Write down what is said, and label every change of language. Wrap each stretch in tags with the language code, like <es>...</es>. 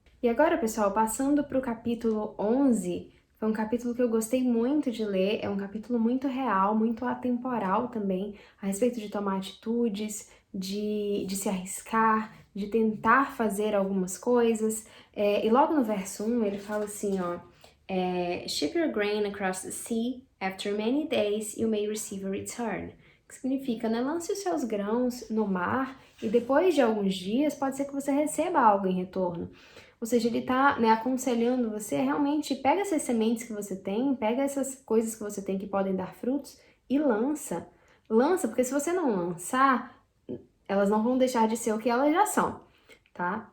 <pt>E agora, pessoal, passando para o capítulo 11, foi um capítulo que eu gostei muito de ler, é um capítulo muito real, muito atemporal também, a respeito de tomar atitudes, de se arriscar, de tentar fazer algumas coisas. E logo no verso 1 ele fala assim, ó,</pt> <en>ship your grain across the sea, after many days you may receive a return.</en> <pt>Que significa, né, lance os seus grãos no mar e depois de alguns dias pode ser que você receba algo em retorno. Ou seja, ele tá, né, aconselhando você realmente, pega essas sementes que você tem, pega essas coisas que você tem que podem dar frutos e lança. Lança, porque se você não lançar, elas não vão deixar de ser o que elas já são, tá?</pt>